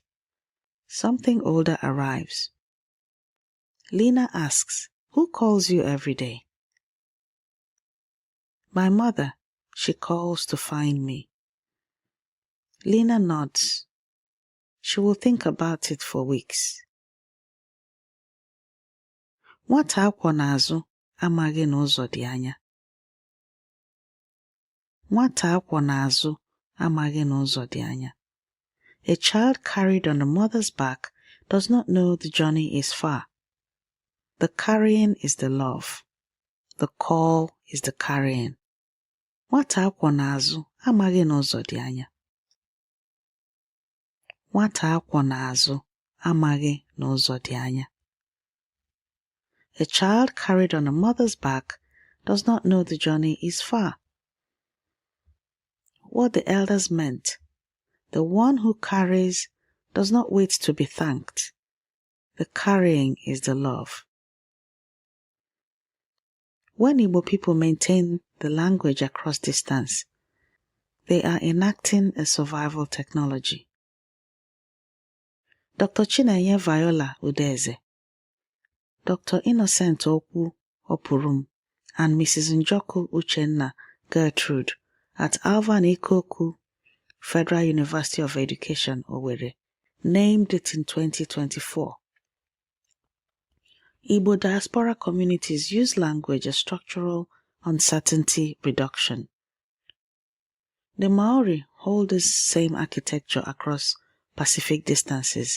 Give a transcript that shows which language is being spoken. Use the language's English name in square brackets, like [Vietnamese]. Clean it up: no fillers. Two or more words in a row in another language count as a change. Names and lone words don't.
[English] Something older arrives. Lena asks, "Who calls you every day?" "My mother. She calls to find me." Lena nods. She will think about it for weeks. [Igbo] Nwata akwọ n'azụ amaghị n'ụzọ dị anya. Nwata akwọ n'azụ amaghị n'ụzọ dị anya. [English] A child carried on the mother's back does not know the journey is far. The carrying is the love. The call is the carrying. [Igbo] Nwata akwọ n'azụ amaghị n'ụzọ dị anya. Nwata akwọ n'azụ amaghị n'ụzọ dị anya. [English] A child carried on a mother's back does not know the journey is far. What the elders meant, the one who carries does not wait to be thanked. The carrying is the love. When Igbo people maintain the language across distance, they are enacting a survival technology. Dr. Chinenye Viola Udeze, Dr. Innocent Okwu Opurum, and Mrs. Njoku Uchenna Gertrude at Alvan Ikoku Federal University of Education, Owerri, named it in 2024. Igbo diaspora communities use language as structural uncertainty reduction. The Maori hold this same architecture across Pacific distances.